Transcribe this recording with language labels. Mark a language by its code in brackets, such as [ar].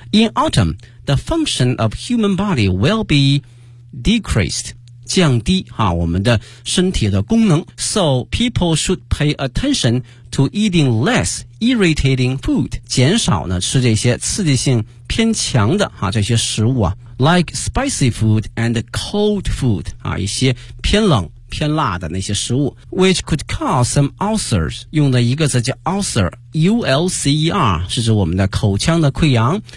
[en] In autumn, the function of human body will be decreased. [zh] 降低啊我们的身体的功能。 [en] So, people should pay attention to eating less irritating food. [zh] 减少呢吃这些刺激性偏强的啊这些食物啊。 [en] Like spicy food and cold food, [zh] 啊一些偏冷偏辣的那些食物。 [en] Which could cause some ulcers. [zh] 用的一个词叫 ulcer,U-L-C-E-R, 是指我们的口腔的溃疡。